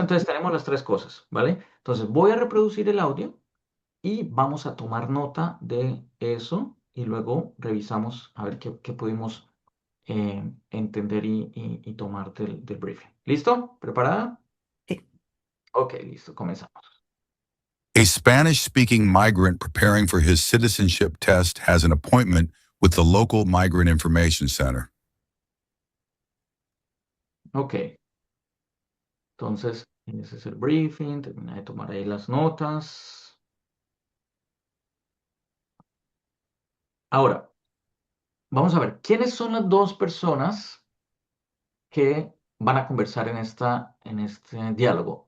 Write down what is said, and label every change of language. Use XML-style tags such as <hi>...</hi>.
<es>Entonces tenemos las tres cosas, ¿vale? Entonces voy a reproducir el audio y vamos a tomar nota de eso y luego revisamos a ver qué pudimos entender y tomar del briefing. ¿Listo? ¿Preparada? Sí. Ok, listo, comenzamos.</es> <en>A Spanish speaking migrant preparing for his citizenship test has an appointment with the local Migrant Information Center.</en> <es>Ok, entonces ese es el briefing, termina de tomar ahí las notas. Ahora, vamos a ver, ¿quiénes son las dos personas que van a conversar en este diálogo?</es>